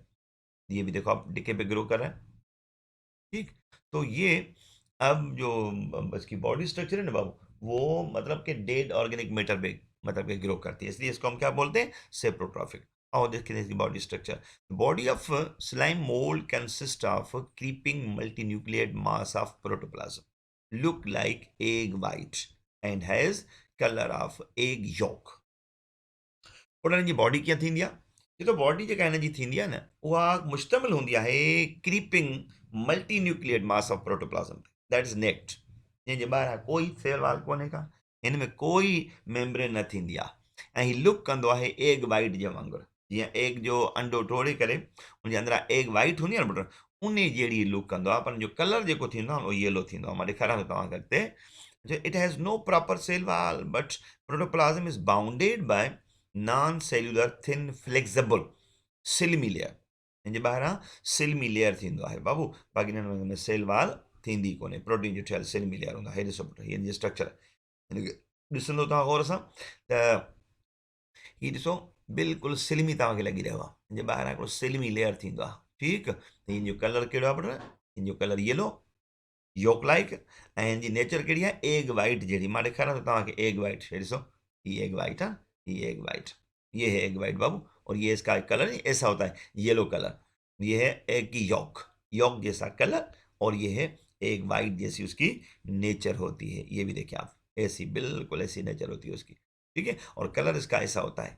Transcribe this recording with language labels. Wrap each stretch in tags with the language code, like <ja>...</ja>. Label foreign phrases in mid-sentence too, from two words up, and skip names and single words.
<ur>یہ بھی دیکھو آپ، ڈیکے پے گرو کر رہا ہے۔ ٹھیک، تو یہ اب جو اس کی</ur> <en>body structure</en> <ur>ہے نا بابو، وہ مطلب کہ</ur> <en>dead organic matter</en> <ur>پے مطلب کہ گرو کرتی ہے، اس لیے اس کو ہم کیا بولتے ہیں?</ur> <en>saprotrophic.</en> <ur>اور دیکھیے اس کی</ur> <en>body structure. Body of slime mold consist of creeping multinucleate mass of protoplasm look like egg white and has color of egg yolk.</en> <sd>उन्हनि जी बॉडी कीअं थींदी आहे? ये तो बॉडी जेका हिन जी थींदी आहे न, उहा मुश्तमिल हूंदी आहे</sd> <en>creeping multi nucleate mass of protoplasm that is naked.</en> <sd>जंहिंजे ॿाहिरां कोई</sd> <en>cell wall</en> <sd>कोन्हे का, हिन में कोई मेम्ब्रेन न थींदी आहे, ऐं हीउ लुक कंदो आहे</sd> <en>egg white</en> <sd>जे वांगुरु। जीअं एग जो अंडो टोड़े करे उनजे अंदरां</sd> <en>egg white</en> <sd>हूंदी आहे न पुट, उन जहिड़ी लुक कंदो आहे, पर हुन जो कलर जेको थींदो आहे न, उहो येलो थींदो आहे। मां ॾेखारियां थो तव्हांखे अॻिते।</sd> <en>It has no proper cell wall but protoplasm is bounded by non cellular thin flexible slimy layer.</en> <sd>हिन जे ॿाहिरां</sd> <en>slimy layer</en> <sd>थींदो आहे बाबू, बाक़ी हिननि में</sd> <en>cell wall</en> <sd>थींदी कोन्हे। प्रोटीन जो ठहियल</sd> <en>slimy layer</en> <sd>हूंदो आहे। हे ॾिसो पुट, हिन जो स्ट्रक्चर हिनखे ॾिसंदो तव्हां गौर सां त हीउ ॾिसो बिल्कुलु सिल्मी तव्हांखे लॻी रहियो आहे। हिन जे ॿाहिरां हिकिड़ो</sd> <en>slimy layer</en> <sd>थींदो आहे। ठीकु, त हिन जो कलर कहिड़ो आहे पुट? हिन जो कलर</sd> <en>yellow yolk like,</en> <sd>ऐं हिन जी नेचर कहिड़ी आहे?</sd> <en>egg white</en> <sd>जहिड़ी। मां ॾेखारियां थो तव्हांखे</sd> <en>egg white.</en> <sd>हे ॾिसो,</sd> <ur>یہ</ur> <en>egg white</en> <ur>ہے، یہ</ur> <en>egg white,</en> <ur>یہ ہے</ur> <en>egg white</en> <ur>بابو. اور یہ اس کا کلر ایسا ہوتا ہے,</ur> <en>yellow color.</en> <ur>یہ ہے ایگ کی یاک، یاک جیسا کلر، اور یہ ہے</ur> <en>egg white</en> <ur>جیسی اس کی نیچر ہوتی ہے. یہ بھی دیکھیے آپ، ایسی بالکل ایسی نیچر ہوتی ہے اس کی۔ ٹھیک ہے، اور کلر اس کا ایسا ہوتا ہے.</ur>